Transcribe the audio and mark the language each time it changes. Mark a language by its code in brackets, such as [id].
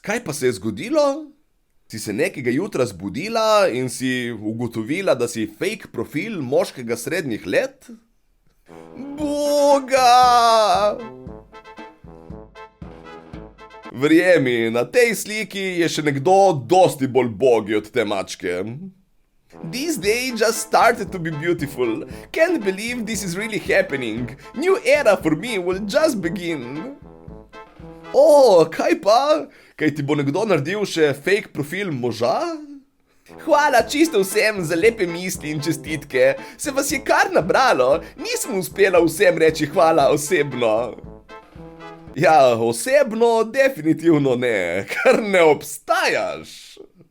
[sl] Kaj pa se je zgodilo? Si se nekega jutra zbudila in si ugotovila, da si fake profil moškega srednjih let? Boga! Verjemi, na tej sliki je še nekdo dosti bolj bogi od te mačke. [en] This day just started to be beautiful. Can't believe this is really happening. New era for me will just begin. [sl] Kaj pa? Kaj ti bo nekdo naredil še fake profil moža? Hvala čisto vsem za lepe misli in čestitke. Se vas je kar nabralo, nisem uspela vsem reči hvala osebno. Ja, osebno definitivno ne, ker ne obstajaš.